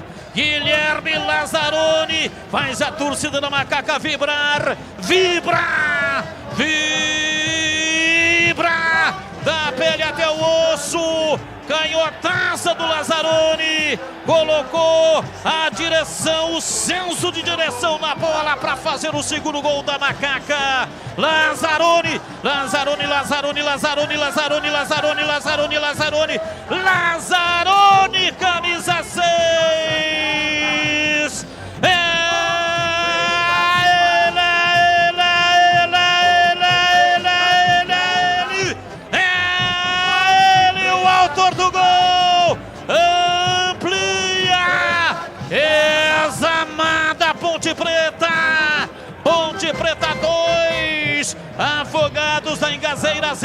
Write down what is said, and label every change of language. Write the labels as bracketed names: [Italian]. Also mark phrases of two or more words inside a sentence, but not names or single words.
[Portuguese] Guilherme Lazzaroni faz a torcida da Macaca vibrar, vibra, vibra, da pele até o osso. Canhotaça do Lazzaroni, colocou a direção, o senso de direção na bola para fazer o segundo gol da Macaca. Lazzaroni, Lazzaroni, Lazzaroni, Lazzaroni, Lazzaroni, Lazzaroni, Lazzaroni, Lazzaroni, Lazzaroni, camisa 6. Do gol, amplia, examada Ponte Preta, Ponte Preta 2, Afogados da Ingazeira 0.